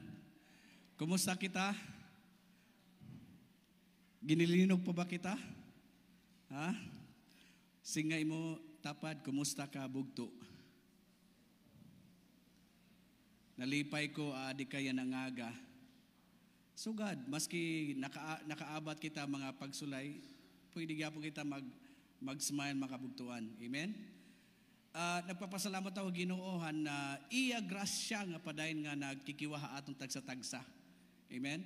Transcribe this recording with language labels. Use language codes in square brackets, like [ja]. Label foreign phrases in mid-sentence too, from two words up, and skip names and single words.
[ceb] Kumusta kita? Ginilinog pa ba kita? Ha? Singay mo tapad, kumusta ka bugto? Nalipay ko adi kaya ng aga. [en] So God, [ceb] maski nakaabat kita mga pagsulay, pwede gyapon kita mag-smile makabugtuan. Amen? [tl] Nagpapasalamat ako [ceb] Ginoohan na iya grasya nga padayon nga nagkikiwa atong tagsa-tagsa. Amen?